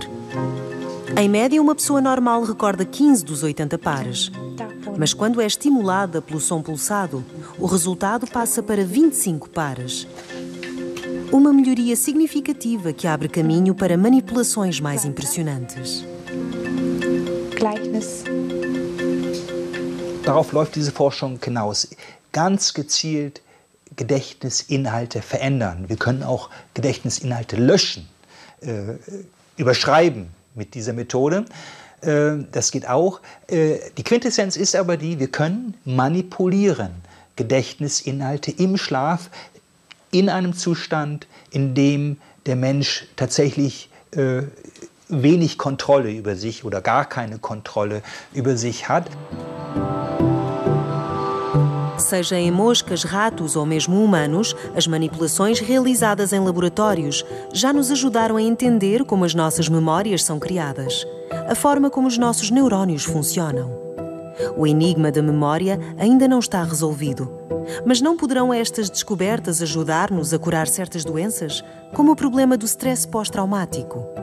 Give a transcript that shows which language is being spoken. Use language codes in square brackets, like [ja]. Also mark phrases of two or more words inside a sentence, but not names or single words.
[pt] Em média, uma pessoa normal recorda 15 dos 80 pares. Mas quando é estimulada pelo som pulsado, o resultado passa para 25 pares. Uma melhoria significativa que abre caminho para manipulações mais impressionantes. [de] Gleichnis. Darauf läuft diese Forschung hinaus. Ganz gezielt Gedächtnisinhalte verändern. Wir können auch Gedächtnisinhalte löschen, überschreiben mit dieser Methode. Das geht auch. Die Quintessenz ist aber die, wir können manipulieren Gedächtnisinhalte im Schlaf in einem Zustand, in dem der Mensch tatsächlich wenig Kontrolle über sich oder gar keine Kontrolle über sich hat. [pt] Seja em moscas, ratos ou mesmo humanos, as manipulações realizadas em laboratórios já nos ajudaram a entender como as nossas memórias são criadas, a forma como os nossos neurónios funcionam. O enigma da memória ainda não está resolvido, mas não poderão estas descobertas ajudar-nos a curar certas doenças, como o problema do stress pós-traumático?